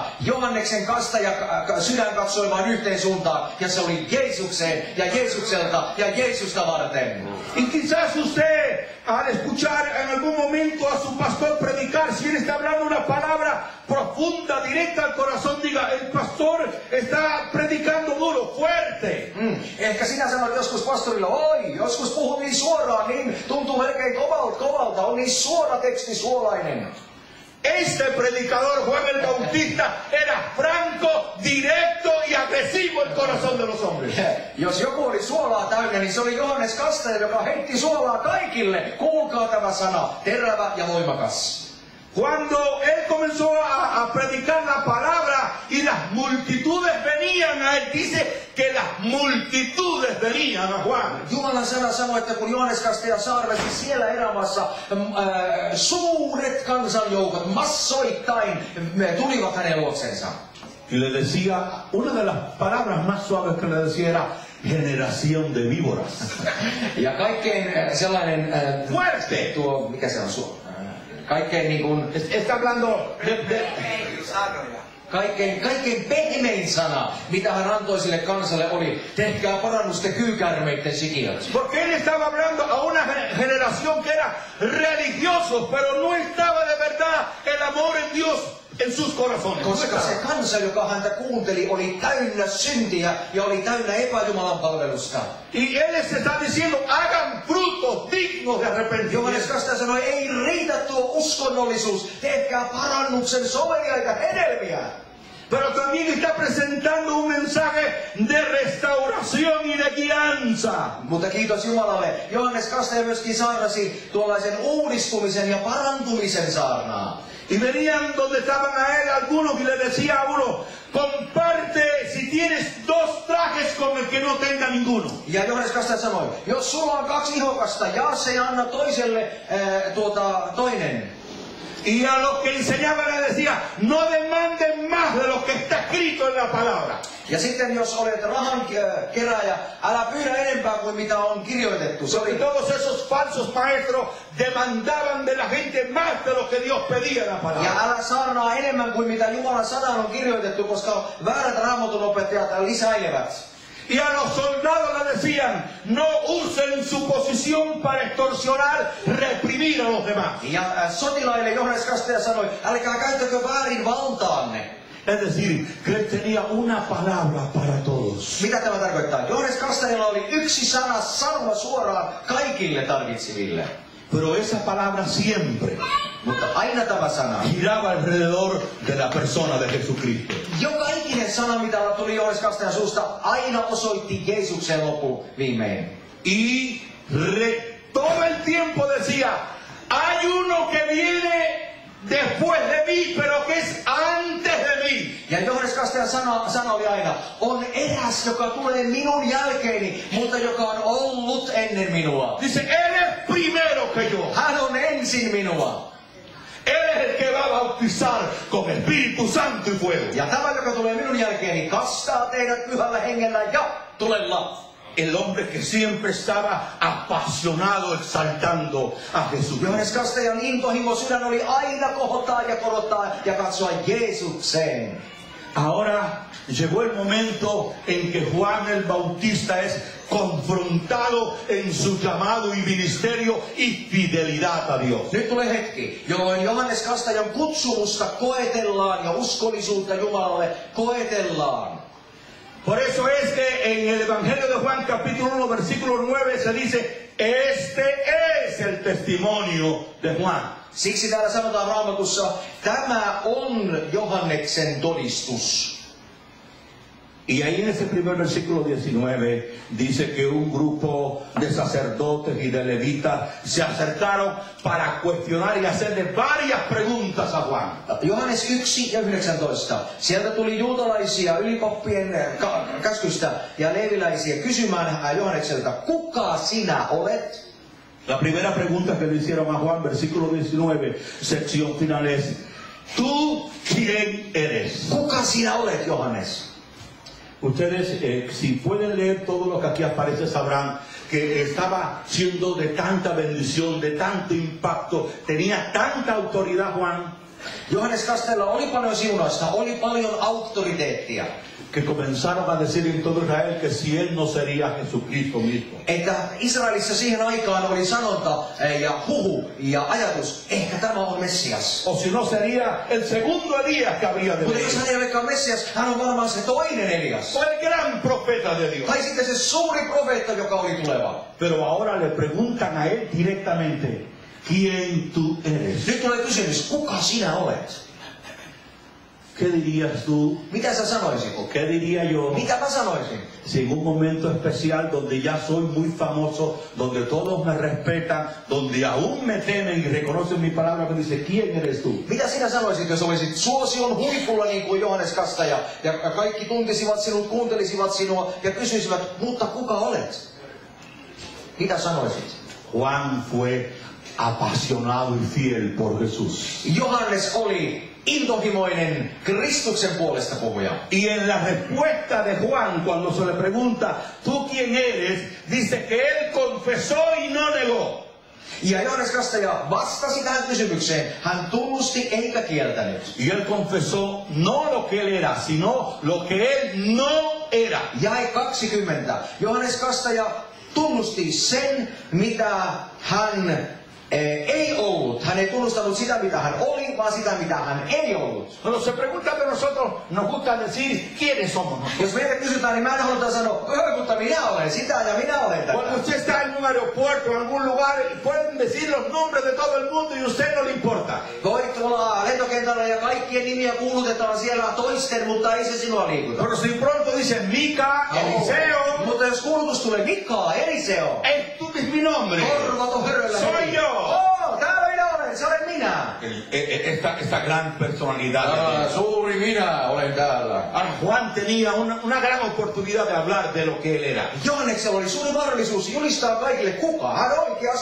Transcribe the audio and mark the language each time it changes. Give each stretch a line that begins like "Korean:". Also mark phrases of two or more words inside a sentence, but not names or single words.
Finnish: Johanneksen Kastaja sydän katsoi vain yhteen suuntaan, ja se oli Jeesukseen ja Jeesukselta ja Jeesusta varten.
Spanish: Y quizás usted, al escuchar en algún momento a su pastor predicar, si él está hablando una palabra profunda, directa al corazón, diga, el pastor está predicando duro, fuerte.
Finnish: Ehkä sinä sanot joskus pastorilla, oi, joskus puhuu niin suoraan, niin tuntuu melkein kovalta, on niin suora teksti, suolainen.
Spanish: Este predicador, Juan el Bautista, era franco, directo y agresivo el corazón de los hombres.
Finnish: Jos joku oli suolaa täynnä, niin se oli Johannes Kastaja, joka heitti suolaa kaikille. Kuulkaa tämä sana, terävä ja voimakas.
Spanish: Cuando él comenzó a predicar la palabra y las multitudes venían a él, dice que las multitudes venían a Juan.
Finnish: Jumalan sana sanoi, että kun Johannes Kastaja saarnasi siellä erämaassa, suuret kansanjoukot massoittain tulivat hänen luoksensa.
Spanish: Y le decía, una de las palabras más suaves que le decía era generación de víboras.
Finnish: Ja kaikkein sellainen
Spanish: Fuerte.
Finnish: tuo, mikä se on kaikkein niin kuin
Spanish: Está hablando de
Finnish: kaikkein pehmein sana, mitä hän antoi sille kansalle, oli tehkää parannusta kyykäärmeiden sikiöt.
Spanish: Porque él estaba hablando a una generación que era religiosos, pero no estaba de verdad el amor en Dios en sus corazones.
Finnish: Koska se kansa, joka häntä kuunteli, oli täynnä syntiä ja oli täynnä epäjumalan palvelusta.
Spanish: Y él les está diciendo, hagan frutos dignos de Johannes arrepentimiento.
Finnish: Kastaja sanoi, ei riitä tuo uskonnollisuus, tehkää parannuksen soveliaita hedelmiä.
Spanish: Pero también está presentando un mensaje de restauración y de guianza.
Finnish: Mutta kiitos Jumalalle, Johannes Kastaja myöskin saarnasi tuollaisen uudistumisen ja parantumisen saarnaa.
Spanish: Y venían donde estaban a él algunos y le decía a uno, comparte si tienes 2 trajes con el que no tenga ninguno.
Finnish: Ja Johannes Kastaja sanoi, jos sulla on 2 ihokasta, jaa se ja anna toiselle toinen.
Spanish: Y a los que enseñaban les decía, no demanden más de lo que está escrito en la palabra.
Finnish: Ja sitten jos olet rahan kerääjä, älä pyydä enempää kuin mitä on kirjoitettu.
Spanish: Porque todos esos falsos maestros demandaban de la gente más de lo que Dios pedía en la
Finnish: Ja
Spanish: palabra.
Finnish: älä saarnaa enemmän kuin mitä Jumalan sanaan on kirjoitettu, koska väärät raamatun-opettajat lisäilevät.
Spanish: Y a los soldados les decían, no usen su posición para extorsionar, reprimir a los demás.
Finnish: Ja sotilaille Johannes Kastaja sanoi, älkää käyttäkö väärin valtaanne.
Spanish: Es decir, que él tenía una palabra para todos.
Finnish: Mitä tämä tarkoittaa? Johannes Kastajalla oli yksi sana sanoa suoraan kaikille tarvitseville.
Spanish: Pero esa palabra siempre
Finnish: Mutta aina tämä sana.
Spanish: giraba alrededor de la persona de Jesucristo.
Finnish: Joka ikinen sana, mitä tuli Johannes Kastajan suusta, aina osoitti Jeesuksen loppu viimein.
Spanish: Y todo el tiempo decía, hay uno que viene después de mí, pero que es antes de mí.
Finnish: Ja Johannes Kastajan sana oli aina, on eräs, joka tulee minun jälkeeni, mutta joka on ollut ennen minua.
Spanish: Dice, él es primero que yo.
Finnish: Hän on ensin minua.
Spanish: Él es el que va a bautizar con Espíritu Santo y fuego.
Finnish: Ja tämä, joka tulee minun jälkeeni, kastaa teidät pyhällä hengellä ja tulella.
Spanish: El hombre que siempre estaba apasionado exaltando a Jesús.
Finnish: Johannes Kastajan intohimo sydän oli aina kohottaa ja korottaa ja katsoa Jeesukseen.
Spanish: Ahora llegó el momento en que Juan el Bautista es confrontado en su llamado y ministerio y fidelidad a Dios.
Finnish: Nyt tulee hetki, jolloin Johannes Kastajan kutsumusta koetellaan ja uskollisuutta Jumalalle koetellaan.
Spanish: Por eso es que en el Evangelio de Juan capítulo 1 versículo 9 se dice, este es el testimonio de Juan.
Finnish: Siksi täällä sanotaan Raamatussa, tämä on Johanneksen todistus.
Spanish: Y ahí en ese primer versículo 19 dice que un grupo de sacerdotes y de levitas se acercaron para cuestionar y hacerle varias preguntas a Juan.
Finnish: Johannes 1 ja 19. Sieltä tuli juutalaisia ylipappien käskystä ja leeviläisiä kysymään Johannekselta, kuka sinä olet?
Spanish: La primera pregunta que le hicieron a Juan, versículo 19, sección final es, ¿tú quién eres?
Finnish: Kuka sinä olet, Johannes?
Spanish: Ustedes, si pueden leer todo lo que aquí aparece, sabrán que estaba siendo de tanta bendición, de tanto impacto, tenía tanta autoridad Juan,
Finnish: Johannes Kastella oli paljon siunausta, oli paljon auktoriteettia.
Spanish: que comenzaron a decir en todo Israel que si él no sería Jesucristo mismo.
Finnish: Että Israelissa siihen aikaan oli sanonta ja huhu ja ajatus, ehkä tämä on Messias.
Spanish: O si no sería el segundo Elías que habría de
Finnish: Mutta jos
Spanish: venir.
Finnish: hän ei olekaan Messias, hän on varmaan se toinen Elias.
Spanish: O el gran profeta de Dios.
Finnish: Tai sitten se suuri profeetta, joka oli tuleva.
Spanish: Pero ahora le preguntan a él directamente, ¿quién tú eres?
Finnish: Nyt tulee kysymys, kuka sinä olet?
Spanish: ¿Qué dirías tú?
Finnish: Mitä sä sanoisit?
Spanish: ¿Qué diría yo?
Finnish: Mitä mä sanoisin?
Spanish: Si en un momento especial donde ya soy muy famoso, donde todos me respetan, donde aún me temen y reconocen mi palabra, me dice, ¿quién eres tú?
Finnish: Mitä sinä sanoisit, jos olisit suosion huipulla niin kuin Johannes Kastaja ja kaikki tuntisivat sinut, kuuntelisivat sinua ja kysyisivät, mutta kuka olet? Mitä sanoisit?
Spanish: Juan fue apasionado y fiel por Jesús.
Finnish: Johannes oli intohimoinen Kristuksen puolesta puhuja.
Spanish: Y en la respuesta de Juan, cuando se le pregunta, ¿tú quién eres? Dice que él confesó y no negó.
Finnish: Ja Johannes Kastaja vastasi tähän kysymykseen. Hän tunnusti eikä kieltänyt.
Spanish: Y él confesó no lo que él era, sino lo que él no era.
Finnish: Jae 20. Johannes Kastaja tunnusti sen, mitä hän ei ollut. Hän ei tunnustanut sitä, mitä hän oli, vaan sitä, mitä hän ei ollut.
Spanish: Cuando se pregunta de nosotros, nos gusta decir quiénes somos nosotros.
Finnish: Jos meitä kysytään, niin mä en haluta sanoa, mutta minä olen sitä ja minä olen tätä.
Spanish: Cuando usted está en un aeropuerto, en algún lugar, pueden decir los nombres de todo el mundo y a usted no le importa.
Finnish: Voit tulla lentokentällä ja kaikkien nimiä kuulutetaan siellä toisten, mutta ei se sinua liikuta.
Spanish: Pero si pronto dicen Mica, Eliseo,
Finnish: Mutta jos kuulutus tulee Mika, Eliseo,
Spanish: tú es mi nombre.
Finnish: korvato höröllä
Spanish: Soy
Finnish: heti.
Spanish: yo.
Finnish: Täällä minä olen, se olen minä.
Spanish: Esta gran personalidad. de Dios.
Finnish: Suuri minä olen täällä.
Spanish: Ahora, Juan tenía una gran oportunidad de hablar de lo que él era.
Finnish: Johanneksella oli suuri mahdollisuus julistaa kaikille, kuka hän oikeasti on.